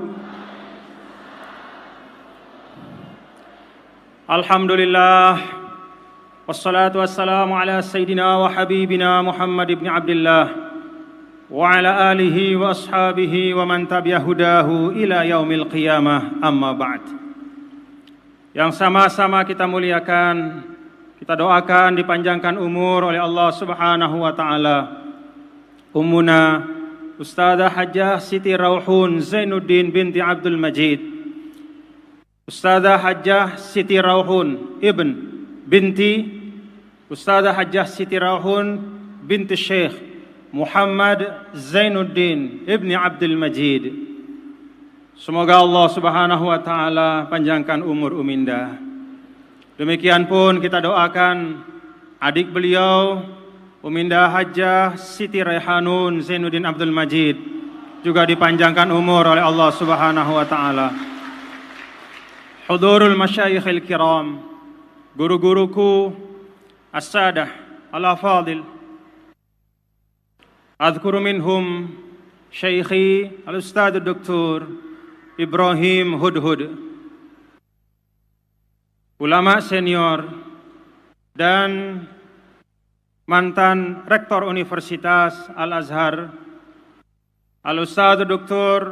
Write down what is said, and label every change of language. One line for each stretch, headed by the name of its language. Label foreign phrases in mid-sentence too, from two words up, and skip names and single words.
Arabic: الحمد لله. والصلاة والسلام على سيدنا وحبيبنا محمد بن عبد الله وعلى آله وأصحابه ومن تبع هداه إلى يوم القيامة، أما بعد.
Indonesian: Yang sama-sama kita muliakan, kita doakan dipanjangkan umur oleh Allah
Arabic: سبحانه وتعالى
Indonesian: Ummuna Ustadzah Hajjah Siti Rauhun Zainuddin binti Abdul Majid, Ustadzah Hajjah Siti Rauhun binti Ustadzah Hajjah Siti Rauhun binti Syekh Muhammad Zainuddin ibni Abdul Majid. Semoga Allah
Arabic: سبحانه وتعالى
Indonesian: panjangkan umur Uminda. Demikian pun kita doakan adik beliau Uminda Hajjah Siti Raihanun Zainuddin Abdul Majid juga dipanjangkan umur oleh Allah
Arabic: سبحانه وتعالى. حضور المشايخ الكرام, guru-guruku السادة الأفاضل، أذكر منهم شيخي الأستاذ Dr.
Indonesian: Ibrahim Hudhud, ulama senior dan mantan rektor Universitas Al-Azhar, Al-Ustadz Dr.